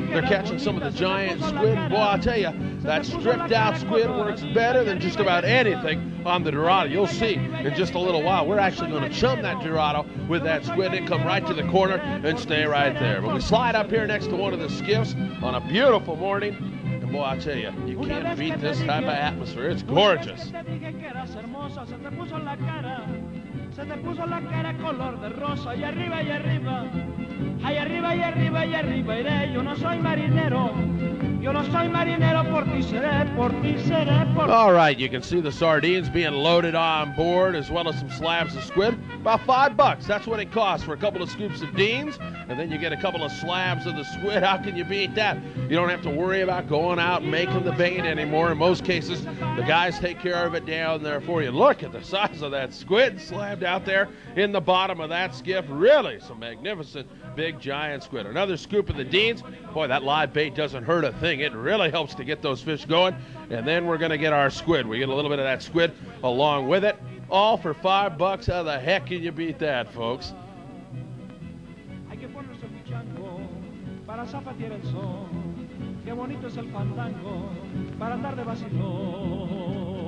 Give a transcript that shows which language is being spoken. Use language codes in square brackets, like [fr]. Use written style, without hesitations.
[en] They're catching some of the giant squid. Boy, I'll tell you, that stripped out squid works better than just about anything on the Dorado. You'll see in just a little while. We're actually going to chum that Dorado with that squid and come right to the corner and stay right there. But we slide up here next to one of the skiffs on a beautiful morning, and boy, I'll tell you, you can't beat this type of atmosphere. It's gorgeous. [es] Se te puso la cara color de rosa y arriba y arriba, ay arriba y arriba y arriba iré. Yo no soy marinero, por ti seré, por ti seré, por ti. [en] All right, you can see the sardines being loaded on board as well as some slabs of squid. About $5. That's what it costs for a couple of scoops of Deans, and then you get a couple of slabs of the squid. How can you beat that? You don't have to worry about going out and making the bait anymore. In most cases, the guys take care of it down there for you. Look at the size of that squid slabbed out there in the bottom of that skiff. Really some magnificent big giant squid. Another scoop of the Deans. Boy, that live bait doesn't hurt a thing. It really helps to get those fish going. And then we're going to get our squid. We get a little bit of that squid along with it. All for $5. How the heck can you beat that, folks? [es] Hay que ponerse un chango para zapatear el sol. Qué bonito es el fandango para andar de vacilón.